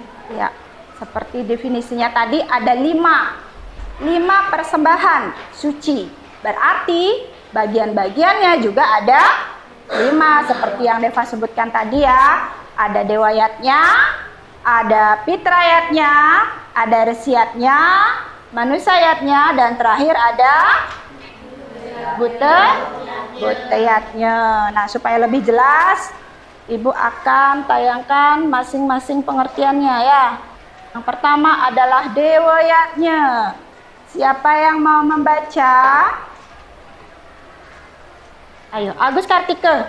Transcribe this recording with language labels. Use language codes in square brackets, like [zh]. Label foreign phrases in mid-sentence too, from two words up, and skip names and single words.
[id] Ya, seperti definisinya tadi ada 5 persembahan suci. Berarti bagian-bagiannya juga ada 5 seperti yang Deva sebutkan tadi ya. Ada dewayatnya, ada pitrayatnya, ada resiyatnya, manusayatnya, dan terakhir ada buteyatnya. Nah, supaya lebih jelas, Ibu akan tayangkan masing-masing pengertiannya ya. Yang pertama adalah dewayatnya. Siapa yang mau membaca? Ayo, Agus Kartike.